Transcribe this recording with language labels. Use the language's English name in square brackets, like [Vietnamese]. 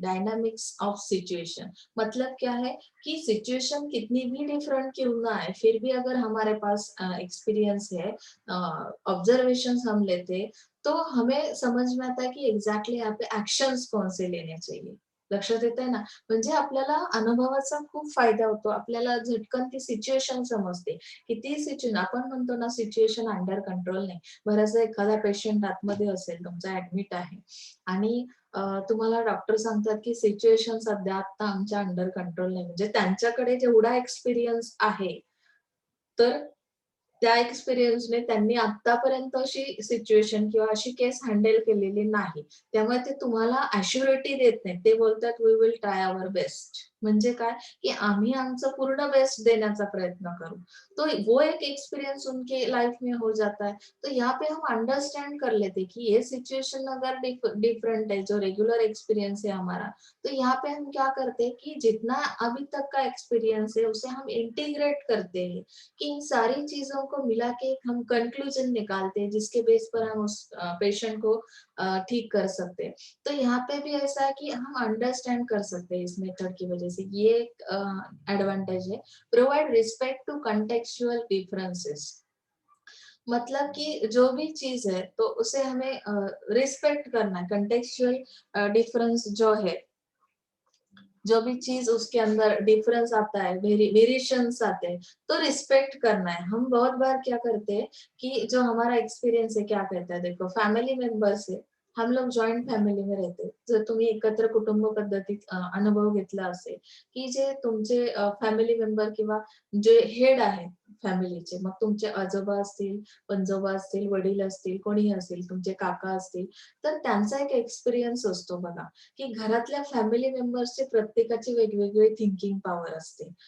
[Hindi] Dynamics of situation मतलब क्या है कि सिचुएशन कितनी भी डिफरेंट क्यों ना है, फिर भी अगर हमारे पास एक्सपीरियंस है, ऑब्जर्वेशन हम लेते, तो हमें समझ में आता है कि एग्जैक्टली यहाँ पे एक्शंस कौन से लेने चाहिए. [Marathi] लक्षात येत आहे ना. म्हणजे आपल्याला अनुभवाचा खूप फायदा होतो. आपल्याला झटकन ती सिच्युएशन समजते, की ती सिच्युएशन आपण म्हणतो ना सिच्युएशन अंडर कंट्रोल नाही. बऱ्याचदा एखादा पेशंट आतमध्ये असेल, तुमचा ऍडमिट आहे आणि तुम्हाला डॉक्टर सांगतात, की सिच्युएशन सध्या आता आमच्या अंडर कंट्रोल नाही. म्हणजे त्यांच्याकडे जेवढा एक्सपिरियन्स आहे, तर त्या एक्सपिरियन्सने त्यांनी आत्तापर्यंत अशी सिच्युएशन किंवा अशी केस हँडल केलेली नाही. त्यामुळे ते तुम्हाला ॲश्युरिटी देत नाहीत. ते बोलतात [English] We will try our best. [Marathi] म्हणजे काय, की आम्ही आमचं पूर्ण बेस्ट देण्याचा प्रयत्न करू. [Hindi] तो वो एक एक्सपीरियंस उनके लाइफ में हो जाता है. तो यहाँ पे हम अंडरस्टैंड कर लेते कि ये सिचुएशन अगर डिफरेंट है, जो रेगुलर एक्सपीरियंस है हमारा, तो यहाँ पे हम क्या करते हैं कि जितना अभी तक का एक्सपीरियंस है उसे हम इंटीग्रेट करते हैं कि इन सारी चीजों को मिला के हम कंक्लूजन निकालते हैं जिसके बेस पर हम उस पेशेंट को ठीक कर सकते हैं। तो यहाँ पे भी ऐसा है कि हम अंडरस्टैंड कर सकते हैं इस मेथड की वजह से, ये एक एडवांटेज है। [English] provide respect to contextual differences, [Hindi] मतलब कि जो भी चीज है तो उसे हमें रिस्पेक्ट करना है। कंटेक्चुअल डिफरेंस जो है, जो भी चीज उसके अंदर डिफरेंस आता है, वेरिएशंस आते हैं, तो रिस्पेक्ट करना है। हम बहुत बार क्या करते हैं कि जो हमारा एक्सपिरियन्स है क्या कहता है, देखो फॅमिली मेंबर्स आहे, हम लोग जॉईंट फॅमिली में रहते, [Marathi] जर तुम्ही एकत्र कुटुंब पद्धतीत अनुभव घेतला असेल की जे तुमचे फॅमिली मेंबर किंवा जे हेड आहेत फॅमिलीचे, मग तुमचे आजोबा असतील, पणजोबा असतील, वडील असतील, कोणीही असेल, तुमचे काका असतील, तर त्यांचा एक एक्सपिरियन्स असतो बघा, की घरातल्या फॅमिली मेंबर्सचे प्रत्येकाची वेगवेगळी थिंकिंग पॉवर असते.